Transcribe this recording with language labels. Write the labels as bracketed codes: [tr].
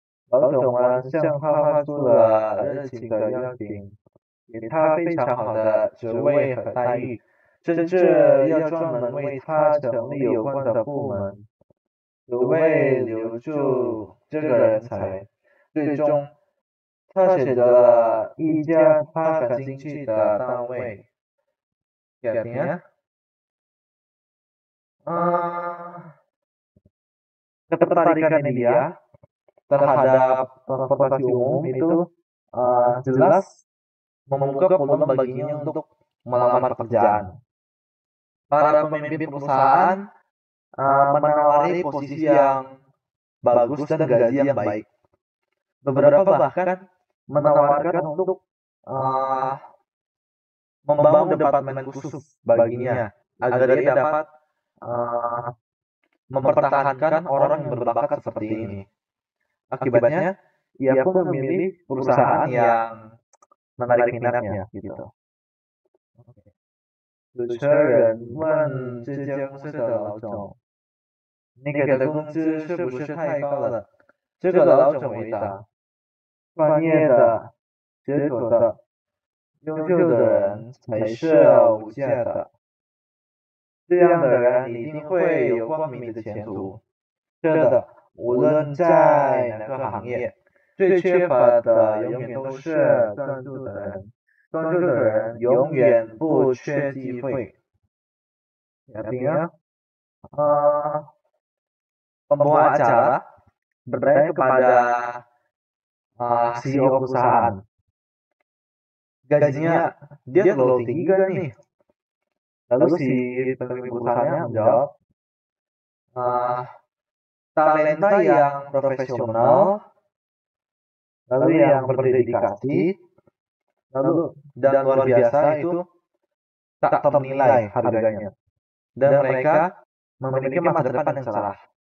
[zh] 老总们向他发出了热情的邀请，给他非常好的职位和待遇，甚至要专门为他成立有关的部门，只为留住这个人才。最终，他选择了一家他感兴趣的单位。 [id] Artinya, ketertarikan dia terhadap transportasi umum itu jelas membuka peluang baginya untuk melamar pekerjaan. Para pemimpin perusahaan menawari posisi yang bagus dan gaji yang baik. Beberapa bahkan menawarkan untuk membangun departemen khusus baginya agar dia dapat mempertahankan orang yang berbakat seperti ini. Akibatnya, ia pun memilih perusahaan yang menarik minatnya gitu. [zh] 主持人问这间公司的老总：“你给的工资是不是太高了？” 这个老总回答：“专业的、杰出的、优秀的人才是无价的。这样的人一定会有光明的前途。是的，无论在哪个行业，最缺乏的永远都是专注的人。专注的人永远不缺机会。” [id] Artinya, pembawa acara bertanya kepada CEO perusahaan, gajinya dia terlalu tinggi kan nih? Lalu si pemilik perusahaannya menjawab, talenta yang profesional, lalu yang berdedikasi, lalu dan luar biasa itu tak ternilai harganya, dan mereka memiliki masa depan yang cerah.